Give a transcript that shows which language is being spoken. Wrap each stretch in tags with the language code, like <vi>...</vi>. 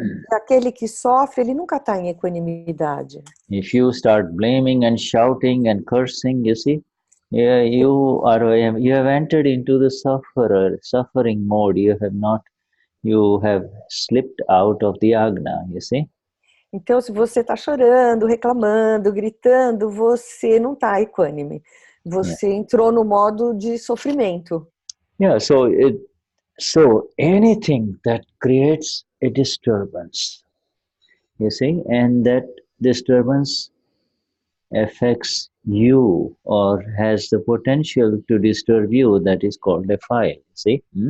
<pt>Aquele que sofre, ele nunca está em equanimidade.</pt> <en>If you start blaming and shouting and cursing, you see, yeah, you have entered into the suffering mode. You have slipped out of the Agna, you see.</en> <pt>Então, se você está chorando, reclamando, gritando, você não está equânime. Você entrou no modo de sofrimento.</pt> <en>Yeah, so anything that creates a disturbance, you see, and that disturbance affects you or has the potential to disturb you, that is called a file, see?</en>